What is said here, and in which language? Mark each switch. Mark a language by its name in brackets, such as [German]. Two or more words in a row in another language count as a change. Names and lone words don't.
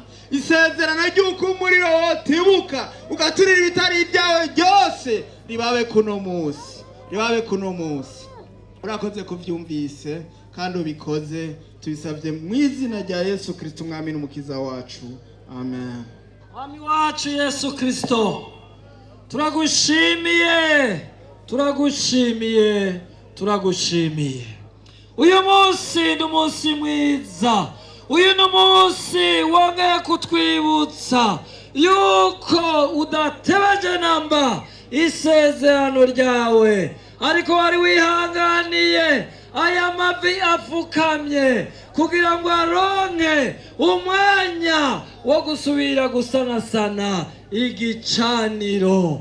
[Rundi] Isezerano ry'uko umuriro wotibuka ugaturira ibitari ibyawe byose ribabe kuno munsi, ribabe kuno munsi. Urakoze kuvyumvise kandi ubikoze, tubisavye mu izina rya Yesu Kristo umwami n'umukiza wacu, amen. Mwami wacu Yesu Kristo, turagushimiye, turagushimiye, turagushimiye. Uyu munsi ni umunsi mwiza, uyu ni umunsi wongeye kutwibutsa yuko udatebeje namba isezerano ryawe, ariko wari wihanganiye aya mavi apfukamye kugira ngo aronke umwanya wo gusubira gusanasana igicaniro.